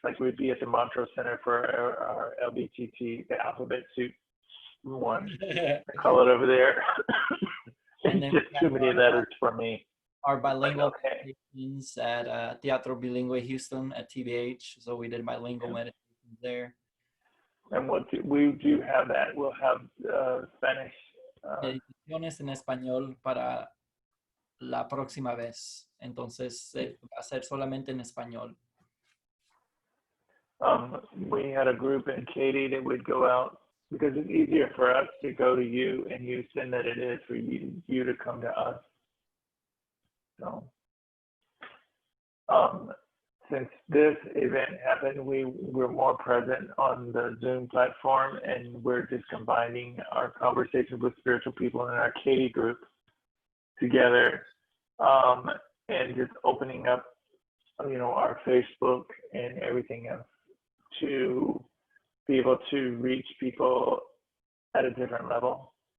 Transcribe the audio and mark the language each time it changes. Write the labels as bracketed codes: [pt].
[en] Like we'd be at the Montrose Center for our LBGT, the alphabet soup one. I call it over there. And It's just too many letters for me. Our bilingual Okay. meditations at Teatro Bilingüe Houston at TBH. So we did bilingual meditations there. And we do have that. We'll have Spanish. [es] Meditaciones en español para la próxima vez. Entonces va a ser solamente en español. [en] We had a group in Katy that would go out because it's easier for us to go to you in Houston than it is for you to come to us. So, since this event happened, we were more present on the Zoom platform, and we're just combining our conversations with spiritual people in our Katy group together, and just opening up, our Facebook and everything else to be able to reach people at a different level.